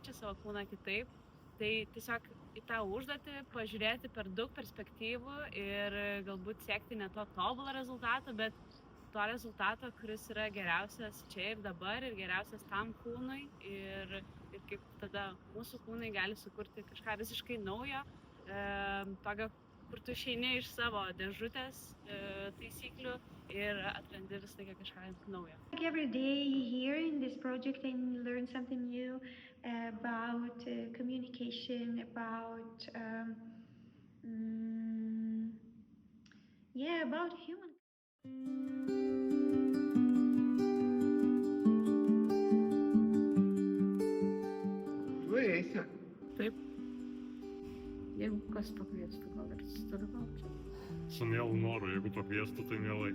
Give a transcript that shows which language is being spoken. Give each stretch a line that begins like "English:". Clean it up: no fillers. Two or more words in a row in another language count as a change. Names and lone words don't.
Lithuanian: jaučia savo kūną kitaip, tai tiesiog į tą užduotį pažiūrėti per daug perspektyvų ir galbūt siekti ne to tobulo rezultato, bet to rezultato, kuris yra geriausias čia ir dabar ir geriausias tam kūnui ir kaip tada mūsų kūnai gali sukurti kažką visiškai naujo, tokio, kur tu išeini iš savo dėžutės taisyklių ir atrandi visą laiką kažką naujo.
English: Every day here in this project I learn something new about communication, about about human.
Lithuanian: Tu eisi. Taip. Jeigu kas pakviestų, gal ir sudalyvaučiau. Su mielu noru, jeigu pakviestų, tai mielai.